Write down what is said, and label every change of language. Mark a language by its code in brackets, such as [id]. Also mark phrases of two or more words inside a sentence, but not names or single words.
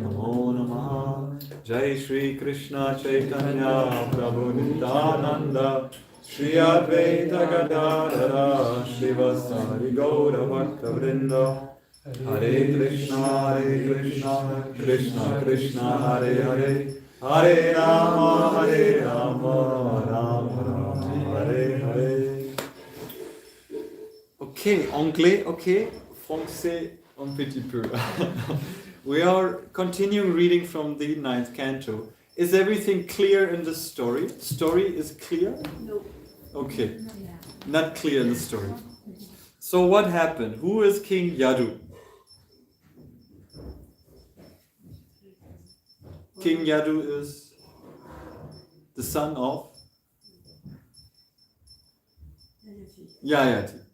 [sa] Namo Namaha Jai Shri Krishna Chaitanya Prabhu Nityananda Shri Advaita Gadadhara Shivasari Gaura Bhakta Vrinda Hare Krishna Krishna Krishna Hare Hare Hare Rama, Rama Rama, Hare Hare. [fr] Okay, anglais, okay, français un petit peu. [en] We are continuing reading from the 9th canto. Is everything clear in the story? Story is clear? No. Okay, not clear in the story. So what happened? Who is King Yadu? King Yadu is the son of Yayati.